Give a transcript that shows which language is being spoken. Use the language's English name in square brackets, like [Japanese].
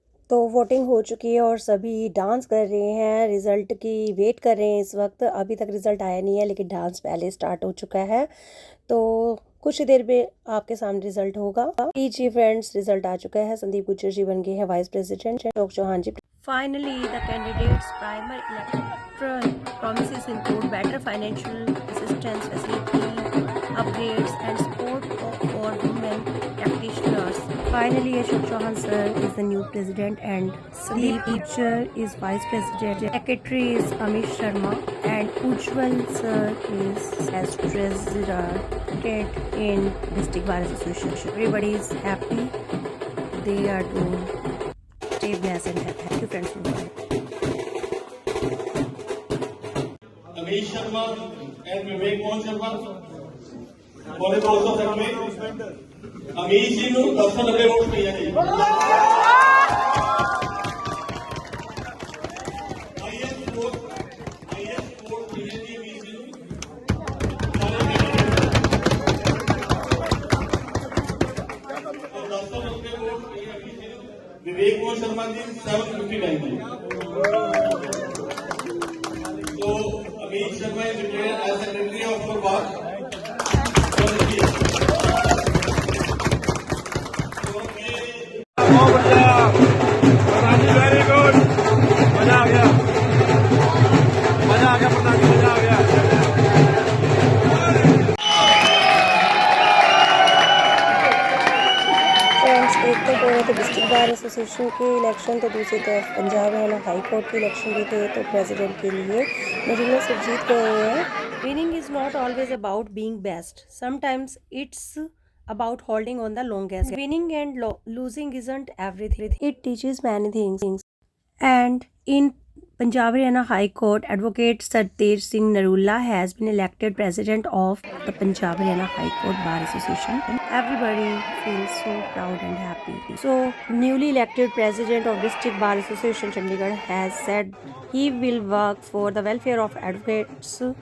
[Hindi] तो वोटिंग हो चुकी है और सभी डांस कर रहे हैं, रिजल्ट की वेट कर रहे हैं इस वक्त। अभी तक रिजल्ट आया नहीं है, लेकिन डांस पहले स्टार्ट हो चुका है, तो कुछ ही देर में आपके सामने रिजल्ट होगा। जी फ्रेंड्स, रिजल्ट आ चुका है। संदीप गुज्जर जी बन गए हैं vice president, Ashok Chauhan ji. [English] Finally, the candidates' primary electoral promises include better financial assistance facility, upgrades and support for women practitioners. Finally, Ashok Chauhan sir is the new president and Sandeep Teacher is vice president. Secretary is Amit Sharma and Ujjwal sir is as treasurer in District Bar Association. Everybody is happy. They are doing. Stay blessed and happy. Thank you friends for watching. Amit Sharma and Vivek Mohan Sharma, for the cause of family. [Punjabi] Amit ji ਨੂੰ 10 vote ਪਈਆਂ ਜੀ। [English] highest vote [Punjabi] ਪਈਆਂ ਜੀ Amit ji ਨੂੰ। [Hindi] विवेक मोहन शर्मा जी 759 जी। [English] तो Amit Sharma is declared as secretary of bar. [Hindi] Very good, मजा आ गया, मजा आ गया प्रधान जी, मजा आ गया। एक तो हो रहे थे डिस्ट्रिक्ट बार एसोसिएशन के इलेक्शन, तो दूसरी तरफ पंजाब हरियाणा हाई कोर्ट के इलेक्शन भी थे। तो प्रेसिडेंट के लिए नरीना सर जीत गए हैं। [English] Winning is not always about being best, sometimes it's about holding on the longest. Winning and losing isn't everything. It teaches many things. And in Punjab Haryana High Court, Advocate Sartej Singh Narulla has been elected president of the Punjab Haryana High Court Bar Association. And everybody feels so proud and happy. So, newly elected president of District Bar Association Chandigarh has said he will work for the welfare of advocates.